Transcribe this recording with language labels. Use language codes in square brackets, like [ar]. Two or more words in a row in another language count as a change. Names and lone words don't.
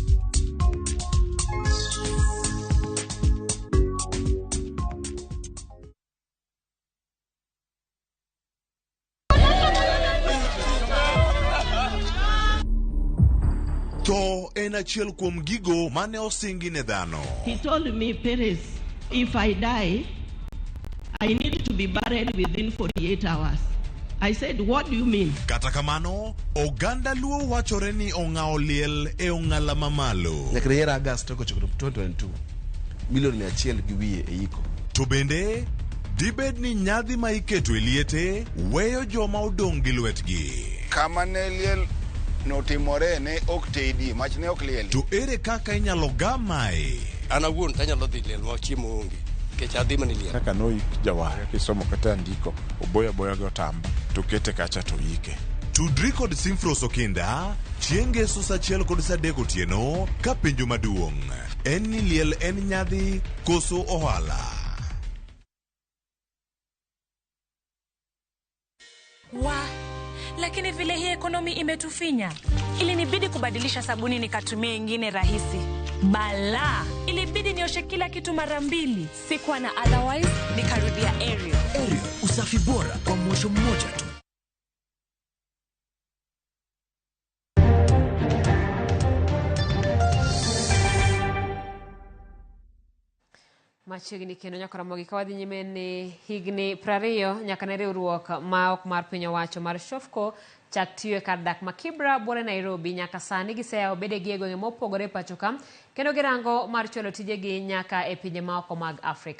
[luo] To en achiel kuom gigo mane osingi ne dhano. [en] He told me, Perez, if I die, I need to be buried within 48 hours. I said, what do you mean? [luo] Kata kamano, oganda luo wachore ni ong'ao liel e ong'ala mamalo. Nyakre yera Agosto ko chokro 2022. Milioni achiel gi wiye e iko. To bende, dibed ni nyadhi ma iketo e liete, weyo joma odong' gi lwetgi. Kama ne liel no timore ne ok tedi mach ne ok lieli. To ere kaka inyalo gamae? Ana wuon tanyalo dhi liel ma chiemo onge kech adhi mani liel. Kaka no ik jawar kisomo kata ndiko oboya boya go tamba to kete kacha to ike. Tudri kod Simfros Okinda chienge susa chiel kod sadeko tieno ka penjo maduong'. En ni liel en nyadhi koso ohala. [sw] Lakini vile hii ekonomi imetufinya, ilinibidi kubadilisha sabuni nikatumia ingine rahisi. Bala, ilibidi nioshe kila kitu mara mbili. Sikuwa na otherwise, nikarudia Ariel. Ariel, usafi bora kwa mwosho mmoja tu. [luo] Machiegni kendo nyakoromogi ka wadhi nyime ni higni 20 nyaka ne riwruok ma ok mar piny owacho mar Shofco chak tiyo kar dak ma Kibra bore Nairobi nyaka sani giseyawo bedegi e gwenge mopogore pacho ka kendo girango mar chwalo tijegi nyaka e pinje ma oko mag Afrika.